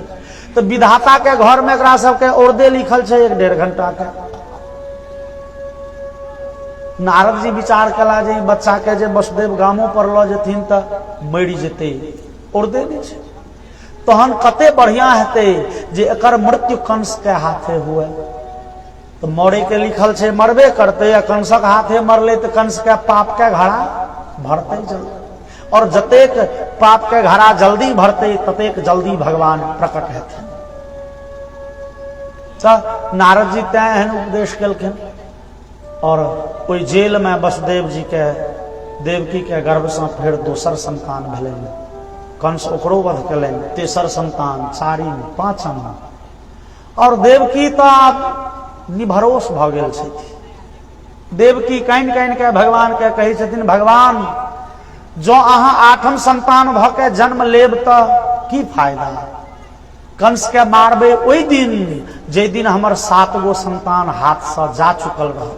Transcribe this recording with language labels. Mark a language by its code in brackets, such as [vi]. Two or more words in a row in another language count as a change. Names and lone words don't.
[mai] तो विधाता के घर में एकरा सबके औरदे लिखल छै 1-1.5 घंटा के। नारद जी विचार कला जे बच्चा के जे वसुदेव गामो पर ल जेथिन तो मरि जेते, औरदे नहीं छै, तहन कते बढ़िया हेते जे एकर मृत्यु कंस के हाथे हुए। तो मरे के लिखल छै मरबे करते, या कंसक हाथे मरले तो कंस के पाप के घड़ा भरते जल्दी, और जतेक पाप के घड़ा जल्दी भरते ततेक जल्दी भगवान प्रकट हेथिन। तो नारद जी तैं एहन उपदेश केलखिन और कोई जेल में वसुदेव जी के देवकी के गर्भ से फिर दोसर संतान भेलनि, कंस ओकरो वध केलनि, तेसर संतान, 4म, 5म, और देवकी तो निभरोस भ गेल छथि। देवकी कानि कानि के भगवान के कहै छथिन, भगवान जो अहाँ 8म संतान भ के जन्म लेब तो की फायदा, कंस के मारबे ओहि दिन जे दिन हमर 7 गो संतान हाथ से जा चुकल रहत।